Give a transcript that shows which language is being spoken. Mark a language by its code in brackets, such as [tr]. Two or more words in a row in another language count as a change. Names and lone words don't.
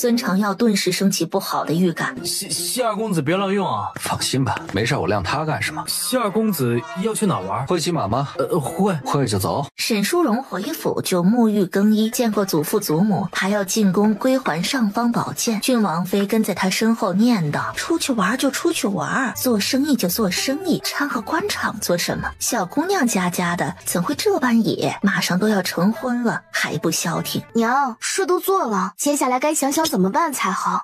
[zh] 孫承耀頓時升起不好的預感。謝二公子別亂用啊！放心吧，沒事，我晾他幹什麼？謝二公子要去哪兒玩？會騎馬嗎？會就走。沈淑容回府就沐浴更衣，見過祖父祖母，還要進宮歸還尚方寶劍。郡王妃跟在他身後念叨：出去玩就出去玩，做生意就做生意，摻和官場做什麼？小姑娘家的怎會這般野？馬上都要成婚了還不消停。娘，事都做了，接下來該想想怎麼辦才好。